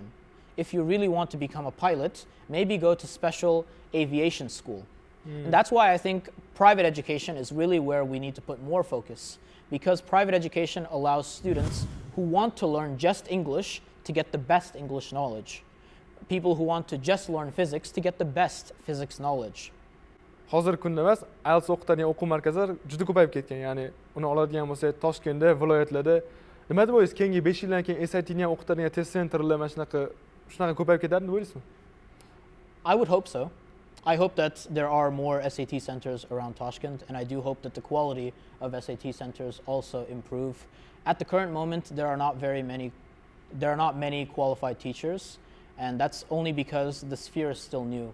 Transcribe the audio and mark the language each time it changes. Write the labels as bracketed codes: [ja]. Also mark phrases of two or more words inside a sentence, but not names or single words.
[en] If you really want to become a pilot, maybe go to special aviation school. And that's why I think private education is really where we need to put more focus, because private education allows students who want to learn just English to get the best English knowledge. People who want to just learn physics to get the best physics knowledge. [uz] Hozirgi kunda emas, IELTS o'qitadigan o'quv markazlari juda ko'payib ketgan. Ya'ni uni oladigan bo'lsak, Toshkentda, viloyatlarda nima deb o'ylaysiz? Keyingi 5 yildan keyin SAT'ni ham o'qitadigan test sentrlar mana shunaqa ko'payib ketadi deb o'ylaysizmi? [en] I would hope so. I hope that there are more SAT centers around Tashkent, and I do hope that the quality of SAT centers also improve. At the current moment, there are not many qualified teachers, and that's only because the sphere is still new.